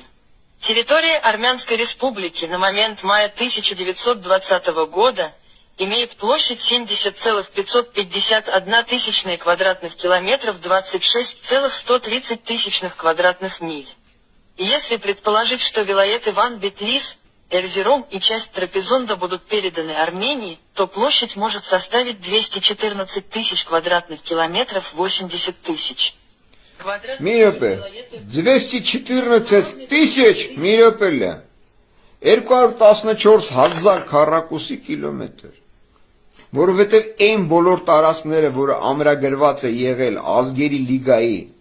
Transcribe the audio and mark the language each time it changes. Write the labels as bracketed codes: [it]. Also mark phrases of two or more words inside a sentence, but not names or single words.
[ru] Территория Армянской республики на момент мая 1920 года имеет площадь 70,551 тысячные квадратных километров, 26,130 тысячных квадратных миль. И если предположить, что вилает Иван-Бетлис, Эрзерум и часть Трапезунда будут переданы Армении, то площадь может составить 214 тысяч квадратных километров, 80 тысяч. [hy] Մի րոպե, 214 տիսիչ, մի րոպե, 214,000 քառակուսի կիլոմետր, որովհետև այն բոլոր տարածքները, որը ամրագրված է եղել ազգերի լիգայի